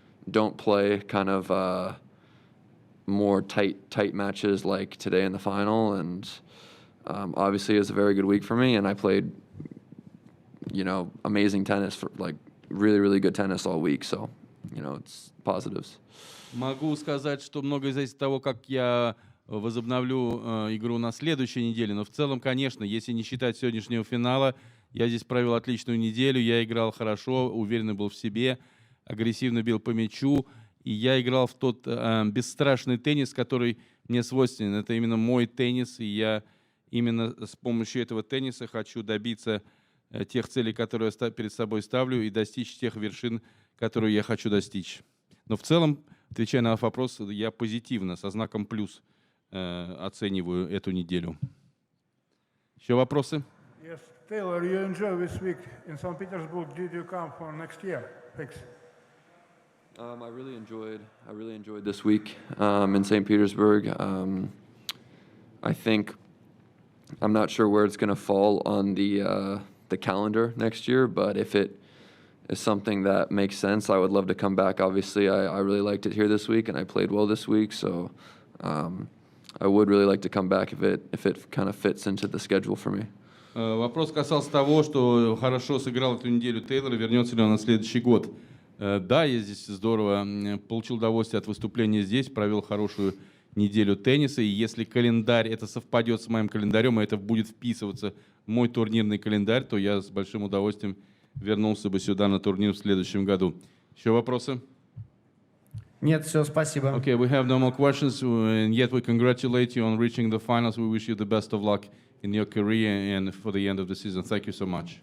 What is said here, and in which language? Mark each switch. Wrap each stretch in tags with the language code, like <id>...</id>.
<en>Don't play kind of more tight matches like today in the final, and obviously it was a very good week for me, and I played amazing tennis, for really, really good tennis all week, so it's positives.</en> <ru>Могу сказать, что многое зависит от того, как я возобновлю игру на следующей неделе, но в целом, конечно, если не считать сегодняшнего финала, я здесь провел отличную неделю, я играл хорошо, уверенно был в себе, агрессивно бил по мячу, и я играл в тот бесстрашный теннис, который мне свойственен. Это именно мой теннис, и я именно с помощью этого тенниса хочу добиться тех целей, которые я перед собой ставлю, и достичь тех вершин, которые я хочу достичь. Но в целом, отвечая на вопрос, я позитивно, со знаком плюс оцениваю эту неделю. Еще вопросы?</ru> <en>Yes, Taylor, you enjoy this week in St. Petersburg. Did you come for next year? Thanks. I really enjoyed this week in St. Petersburg. I think I'm not sure where it's going to fall on the calendar next year, but if it is something that makes sense, I would love to come back. Obviously, I really liked it here this week, and I played well this week, so I would really like to come back if it kind of fits into the schedule for me.</en> <ru>Вопрос касался того, что хорошо сыграл эту неделю Тейлор, вернется ли он на следующий год. Да, я здесь здорово получил удовольствие от выступления здесь, провел хорошую неделю тенниса, и если календарь, это совпадет с моим календарем, и это будет вписываться в мой турнирный календарь, то я с большим удовольствием вернулся бы сюда на турнир в следующем году. Еще вопросы? Нет, все, спасибо.</ru> <en>Okay, we have no more questions, and yet we congratulate you on reaching the finals. We wish you the best of luck in your career and for the end of the season. Thank you so much.</en>